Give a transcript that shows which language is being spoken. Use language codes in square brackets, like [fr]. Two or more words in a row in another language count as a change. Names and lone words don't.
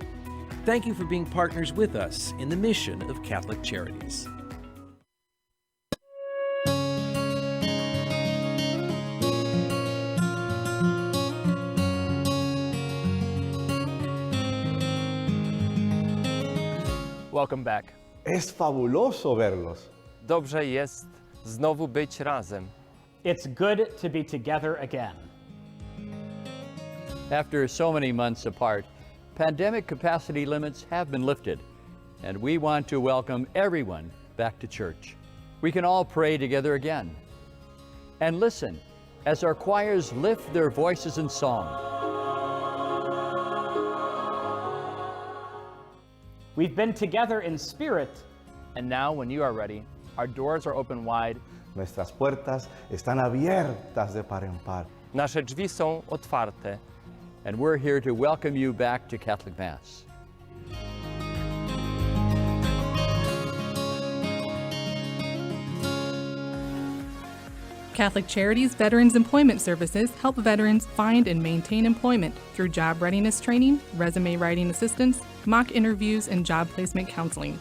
[en] Thank you for being partners with us in the mission of Catholic Charities. Welcome back. [es] Es fabuloso verlos. [pl] Dobrze jest znowu być razem. [en] It's good to be together again. After so many months apart, pandemic capacity limits have been lifted, and we want to welcome everyone back to church. We can all pray together again. And listen as our choirs lift their voices in song. We've been together in spirit. And now, when you are ready, our doors are open wide. [es] Nuestras puertas están abiertas de par en par. [pl] Nasze drzwi są otwarte. [en] And we're here to welcome you back to Catholic Mass. Catholic Charities Veterans Employment Services help veterans find and maintain employment through job readiness training, resume writing assistance, mock interviews, and job placement counseling.